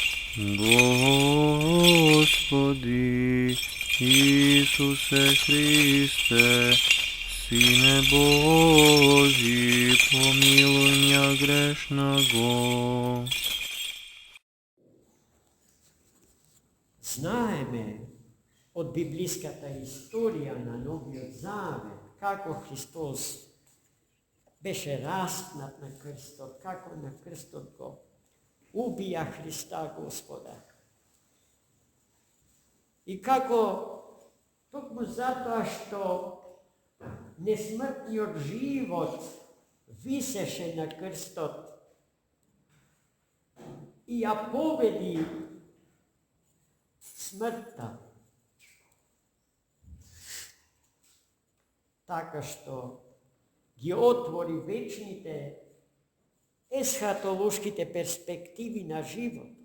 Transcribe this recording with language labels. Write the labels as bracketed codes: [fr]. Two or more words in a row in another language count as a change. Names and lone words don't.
[ru] Господи Ісусе Христе, Сине Божий, помилуй меня грешного. [mk] Знаеме od biblijskата историја на Новиот Завет, како Христос беше распнат на крстот, како на крстот го убија Христа Господа. И како токму затоа што несмртниот живот висеше на крстот и ја победи смртта, така што ги отвори вечните есхатолошките перспективи на живот.